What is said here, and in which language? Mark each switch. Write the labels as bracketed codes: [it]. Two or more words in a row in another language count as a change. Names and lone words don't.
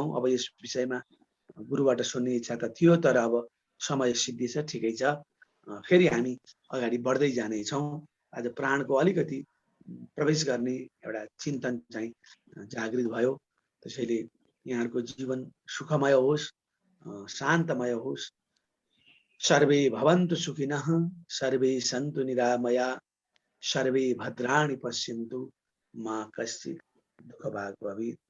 [ne] अब यस विषयमा गुरुबाट सुन्ने इच्छा त थियो, तर अब समय सिद्धि छ, ठिकै छ। फेरि हामी अगाडि बढ्दै जानेछौँ। आज प्राणको अलिकति प्रवेश गर्ने एउटा चिन्तन चाहिँ जागृत भयो। त्यसैले यहाँहरूको जीवन सुखमय होस्, शान्तमय होस्। [sa] सर्वे भवन्तु सुखिनः, सर्वे सन्तु निरामया, सर्वे भद्राणि पश्यन्तु, मा कश्चित् दुःखभाग् भवेत्।